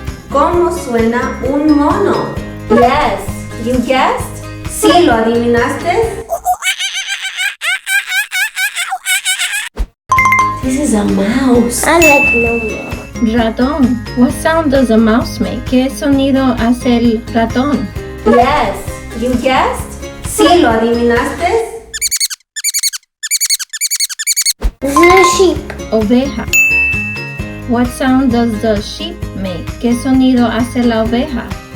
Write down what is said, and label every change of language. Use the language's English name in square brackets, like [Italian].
[Spanish] ¿Cómo suena un mono? [English] Yes, you guessed? [Spanish] Sí, lo adivinaste. [English] This is is a mouse. I like no. [Spanish] Ratón. [English] What sound does a mouse make? [Spanish] ¿Qué sonido hace el ratón? [English] Yes, you guessed. [Spanish] Sí, lo adivinaste. [English] This is a sheep. [Spanish] Oveja. [English] What sound does the sheep make? [Spanish] ¿Qué sonido hace la oveja?